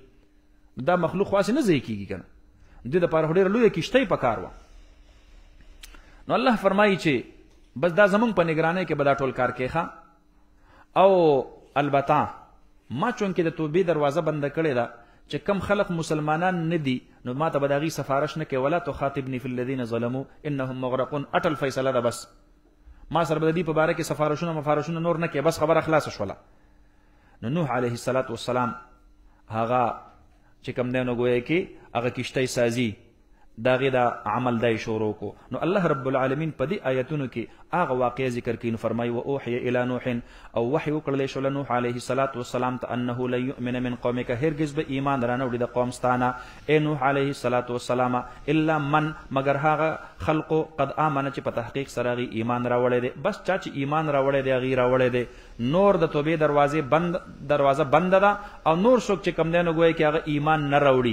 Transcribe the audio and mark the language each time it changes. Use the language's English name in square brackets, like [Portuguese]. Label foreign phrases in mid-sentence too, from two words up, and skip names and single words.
[Pashto] دا مخلوق خو هسې نه ځای کېږي که نه، دوی دپاره خو ډېره لویه کشتۍ په کار وه. نو الله فرمایي چې بس دا زمونږ په نګرانۍ کې به دا ټول کار کوي. او البته ما چونکې د توبې دروازه بنده کړې ده چې کم خلق مسلمانان نه دي، نو ما ته به د هغې سفارش نه کوي. [Arabic] ولا تخاطبني فی الذین ظلموا انهم مغرقون. [Pashto] اټل فیصله ده، بس ما سره به د دې په باره کې سفارشونه نور نه کوي، بس خبره خلاصه شوله. نو نوح [Arabic] علیه السلام [Pashto] هغه چې کوم دی نو ګویا کې هغه کشتۍ سازي د هغې د عمل دی شروع کو. نو الله [Arabic] رب العالمین [Pashto] په دې آیتونو کې هغه واقعه ذکر کوي. نو فرمایي [Arabic] واوحي الی نوح، [Pashto] او وحی وکړلی شو له نوح [Arabic] علیه السلام [Pashto] ته [Arabic] انه لن یؤمن من قومک، [Pashto] هرگز به ایمان رانه وړي د قوم ستانه ای نوح [Arabic] علیه السلام، الا من [Pashto] مگر هغه خلقو [Arabic] قد آمنه [Pashto] چې په تحقیق سره هغې ایمان راوړی دی. بس چا چې ایمان راوړی دی هغې راوړی دی. نور د توبې دروازه بنده ده، او نور څوک چې کوم دی نو ګویا کې هغه ایمان نه راوړي.